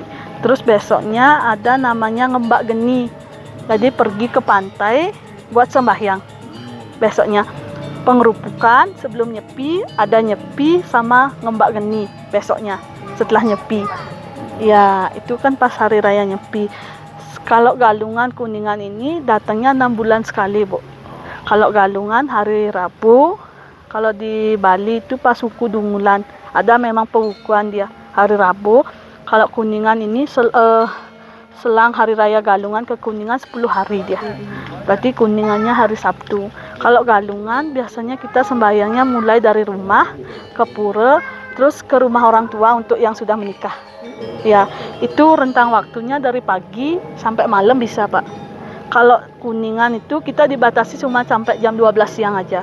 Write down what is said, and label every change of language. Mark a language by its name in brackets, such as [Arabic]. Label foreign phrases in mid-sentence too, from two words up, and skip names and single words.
[Indonesian] Terus besoknya ada namanya ngembak geni. Jadi pergi ke pantai buat sembahyang. Besoknya pengerupukan, sebelum nyepi ada nyepi sama ngembak geni besoknya setelah nyepi. Ya itu kan pas hari raya nyepi. Kalau galungan kuningan ini datangnya 6 bulan sekali Bu. Kalau galungan hari Rabu, kalau di Bali itu pas suku Dungulan, ada memang pengukuhan dia hari Rabu. Kalau kuningan ini selang hari raya galungan ke kuningan 10 hari dia. Berarti kuningannya hari Sabtu. Kalau galungan biasanya kita sembahyangnya mulai dari rumah ke pura, terus ke rumah orang tua untuk yang sudah menikah. Ya, itu rentang waktunya dari pagi sampai malam bisa Pak. Kalau kuningan itu kita dibatasi cuma sampai jam 12 siang aja.